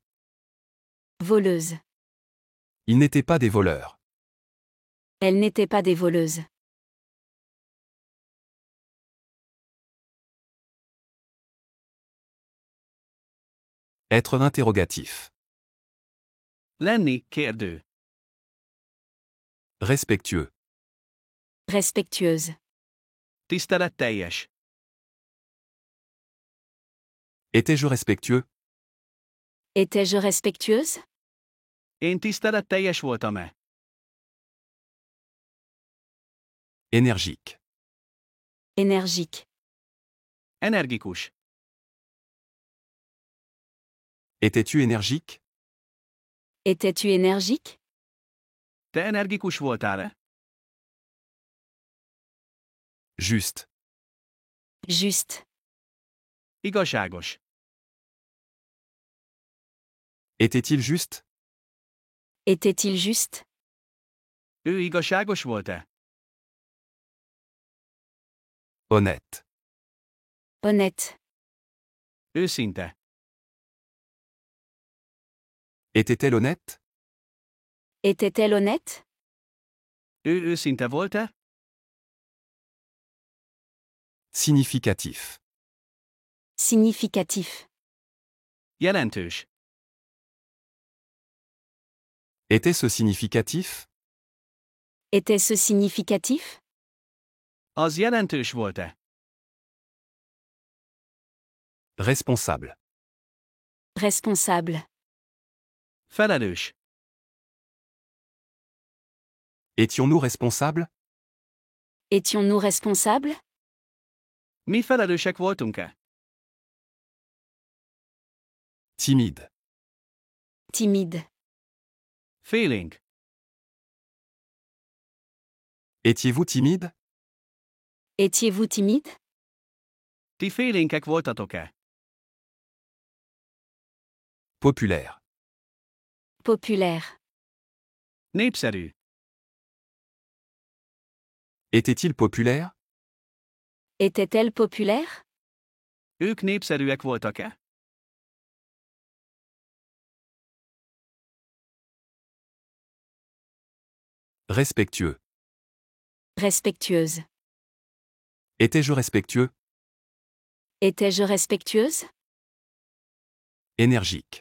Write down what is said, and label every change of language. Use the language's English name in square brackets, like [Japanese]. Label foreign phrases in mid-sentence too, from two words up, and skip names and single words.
[French] Voleuse. Ils n'étaient pas des voleurs. Elle n'était pas des voleuses. Être interrogatif. [Hungarian] Lenni, kérdő. [French] Respectueux. Respectueuse. [Hungarian] Tiszteletteljes. [French] Étais-je respectueux? Étais-je respectueuse? [Hungarian] Én tiszteletteljes voltam-e? [French] Énergique. Énergique. [Hungarian] Energikus. [French] Étais-tu énergique? Étais-tu énergique? [Hungarian] Te energikus voltál-e? [French] Juste. Juste. [Hungarian] Igazságos. [French] Était-il juste? Était-il juste? [Hungarian] Ő igazságos volt-e? [French] Honnête. Honnête. [Hungarian] Őszinte. [French] Était-elle honnête? Était-elle honnête? [Hungarian] Ő őszinte volt-e? [French] Significatif. Significatif. [Hungarian] Jelentős. [French] Était-ce significatif? Était-ce significatif? [Hungarian] Az jelentős volt-e? [French] Responsable. Responsable. [Hungarian] Felelős. [French] Étions-nous responsables? Étions-nous responsables? [Hungarian] Mi felelősek voltunk-e? [French] Timide. Timide. [Hungarian] Félénk. [French] Étiez-vous timide? Étiez-vous timide? [Hungarian] Ti félénkek voltatok-e? [French] Populaire. Populaire. [Hungarian] Népszerű. [French] Était-il populaire? Était-elle populaire? [Hungarian] Ők népszerűek voltak-e? [French] Respectueux. Respectueuse. Étais-je respectueux? Étais-je respectueuse? Énergique.